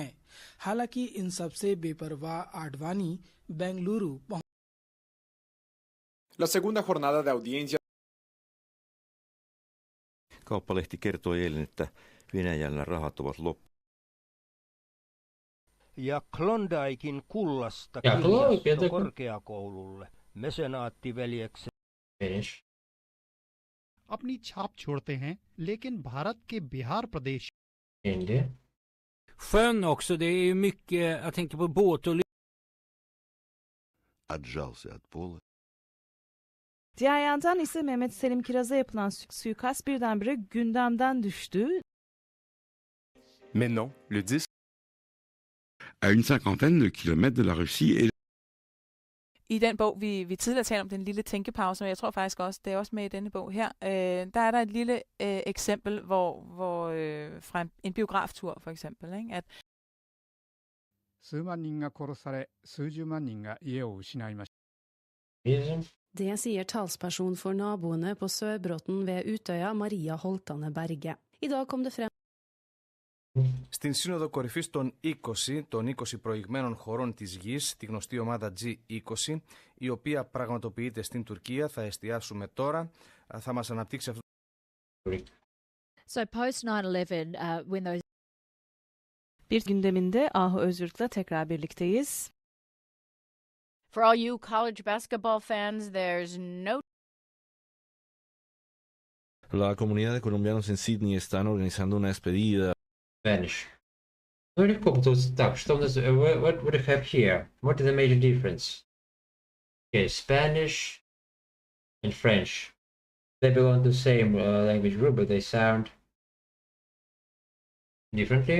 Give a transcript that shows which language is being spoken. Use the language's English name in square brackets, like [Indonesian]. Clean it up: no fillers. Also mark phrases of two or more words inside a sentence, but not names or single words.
[Hindi] हालांकि इन सबसे बेपरवाह आडवाणी बेंगलुरु पहुंच। [Spanish] La segunda jornada de audiencia. [Finnish] Kauppalehti kertoi eilen, että Venäjällä rahat ovat loppu. Ja Klondaikin kullasta kirjasto korkeakoululle, mesenaattiveljeksen. [Hindi] अपनी छाप छोड़ते हैं, लेकिन भारत के बिहार प्रदेश [Swedish] Sjön också, det är mycket, jag tänker på båt och [Russian] Отжался от пола. [Turkish] Diğer yandan ise Mehmet Selim Kiraz'a yapılan suikast birdenbire gündemden düştü. [French] Maintenant, le 10 à une cinquantaine de kilomètres de la Russie et [Danish] I den bog, vi tidligere talte om, den lille tænkepause, og jeg tror faktisk også, det er også med i denne bog her, der er der et lille eksempel, hvor fra en biograftur for eksempel, ikke, at [Japanese] 数万人が殺され、数十万人が家を失いました。 [Norwegian] Det sier talsperson for naboene på Sørbråten ved Utøya, Maria Holtane Berge. I dag kom det frem. [Greek] Στην Σύνοδο Κορυφής των 20 προηγμένων χωρών της γης, τη γνωστή ομάδα G20, η οποία πραγματοποιείται στην Τουρκία, θα εστιάσουμε τώρα, θα μας αναπτύξει αυτό. [English] So post 9/11, when those [Turkish] Bir gündeminde Ahu Özgürt'le tekrar birlikteyiz. [English] For all you college basketball fans, there's no. [Spanish] La comunidad de colombianos en Sydney están organizando una despedida. [English] Spanish. What do you have here? What is the major difference? Okay, Spanish and French. They belong to the same language group, but they sound differently.